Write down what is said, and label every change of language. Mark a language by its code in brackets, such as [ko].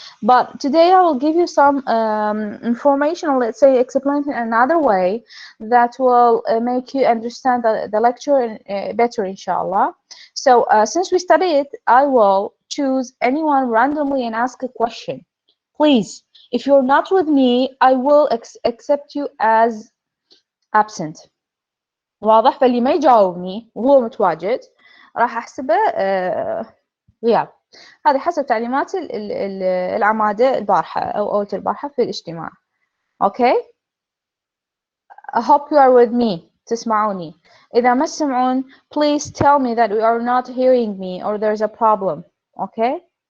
[en] But today I will give you some information, or let's say explain in another way that will make you understand the lecture better, inshallah. So since we study it, I will choose anyone randomly and ask a question. Please, if you're not with me, I will accept you as absent. [ar] واضح؟ فاللي ما يجاوبني وهو متواجد راح أحسبه غياب. هذه حسب تعليمات العمادة البارحة أو البارحة في الاجتماع. [en] Okay? I hope you are with me. [ar] تسمعوني. إذا ما تسمعون, [en] please tell me that you are not hearing me or there's a problem. Okay?